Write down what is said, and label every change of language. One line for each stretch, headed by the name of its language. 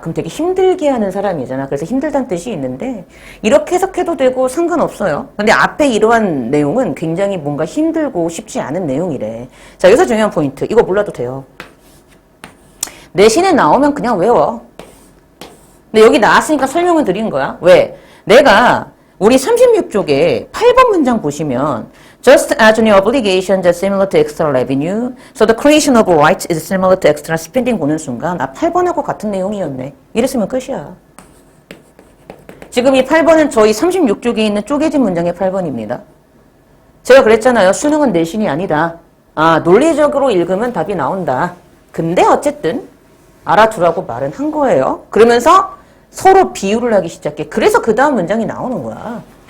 Korean: 그럼 되게 힘들게 하는 사람이잖아. 그래서 힘들다는 뜻이 있는데 이렇게 해석해도 되고 상관없어요. 근데 앞에 이러한 내용은 굉장히 뭔가 힘들고 쉽지 않은 내용이래. 자, 여기서 중요한 포인트. 이거 몰라도 돼요. 내신에 나오면 그냥 외워. 근데 여기 나왔으니까 설명을 드리는 거야. 왜? 내가 우리 36쪽에 8번 문장 보시면
English: Just as new obligations are similar to extra revenue, so the creation of rights is similar to extra spending
Korean: 보는 순간 8번하고 같은 내용이었네. 이랬으면 끝이야. 지금 이 8번은 저희 36쪽에 있는 쪼개진 문장의 8번입니다. 제가 그랬잖아요. 수능은 내신이 아니다. 논리적으로 읽으면 답이 나온다. 근데 어쨌든 알아두라고 말은 한 거예요. 그러면서 서로 비유를 하기 시작해. 그래서 그 다음 문장이 나오는 거야.